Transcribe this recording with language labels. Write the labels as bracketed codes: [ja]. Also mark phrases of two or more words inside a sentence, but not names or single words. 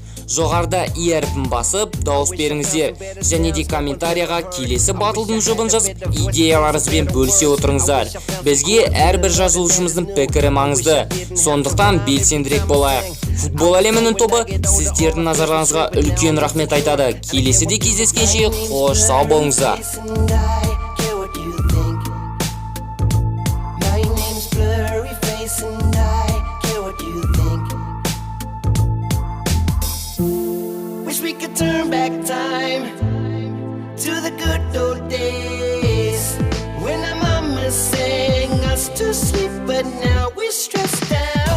[kk] Жоғарда и әрпін басып, дауыс беріңіздер. Және де комментарияға келесі батылдың жұбын жазып, идеяларыңызбен бөлісе отырыңыздар. Бізге әрбір жазылушымыздың пікірі маңызды. Сондықтан белсендірек болайық. Футбол әлемінің тобы сіздердің назарларыңызға үлкен рахмет айтады. Келесіде кездескенше қош сау болыңыздар. [en] Wish we could turn back time to the good old days when our mama sang us to sleep, but now we're stressed out.